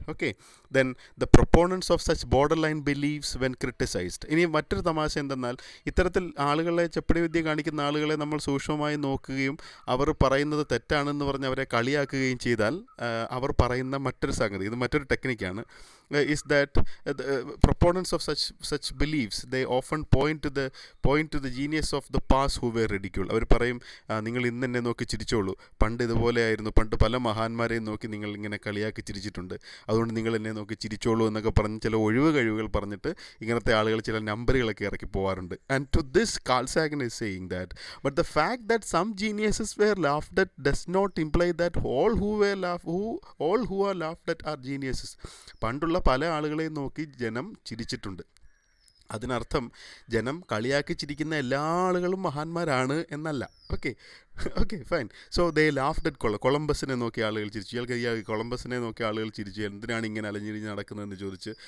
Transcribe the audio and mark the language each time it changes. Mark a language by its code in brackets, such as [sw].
[en] Okay, then the proponents of such borderline beliefs when criticised. [ml] ഇനി മറ്റൊരു തമാശ എന്തെന്നാൽ, ഇത്തരത്തിൽ ആളുകളെ, ചെപ്പടി വിദ്യ കാണിക്കുന്ന ആളുകളെ നമ്മൾ സൂക്ഷ്മമായി നോക്കുകയും അവർ പറയുന്നത് തെറ്റാണെന്ന് പറഞ്ഞ് അവരെ കളിയാക്കുകയും ചെയ്താൽ അവർ പറയുന്ന മറ്റൊരു സംഗതി, ഇത് മറ്റൊരു ടെക്നിക്കാണ്. [en] is that the proponents of such beliefs, they often point to the genius of the past who were ridiculed. [ml] അവർ പറയും, നിങ്ങൾ ഇന്ന് എന്നെ നോക്കി ചിരിച്ചോളൂ, പണ്ട് ഇതുപോലെ ആയിരുന്നു, പണ്ട് പല മഹാന്മാരെയും നോക്കി നിങ്ങൾ ഇങ്ങനെ കളിയാക്കി ചിരിച്ചിട്ടുണ്ട്, അതുകൊണ്ട് നിങ്ങൾ എന്നെ നോക്കി ചിരിച്ചോളൂ എന്നൊക്കെ പറഞ്ഞ് ചില ഒഴിവ് കഴിവുകൾ പറഞ്ഞിട്ട് ഇങ്ങനത്തെ ആളുകൾ ചില നമ്പറുകളൊക്കെ ഇറക്കി പോകാറുണ്ട്. [en] And to this Carl Sagan is saying that, but the fact that some geniuses were laughed at does not imply that all who are laughed at are geniuses. [ml] പണ്ടുള്ള പല ആളുകളെയും നോക്കി ജനം ചിരിച്ചിട്ടുണ്ട്. അതിനർത്ഥം ജനം കളിയാക്കി ചിരിക്കുന്ന എല്ലാ ആളുകളും മഹാന്മാരാണ് എന്നല്ല. [en] Okay okay fine. So they laughed at [ml] കൊളംബസിനെ നോക്കി ആളുകൾ ചിരിച്ചു. ഇയാൾക്ക് കൊളംബസിനെ നോക്കി ആളുകൾ ചിരിച്ചു, എന്തിനാണ് ഇങ്ങനെ അലഞ്ഞിരിഞ്ഞ് നടക്കുന്നതെന്ന് ചോദിച്ച്.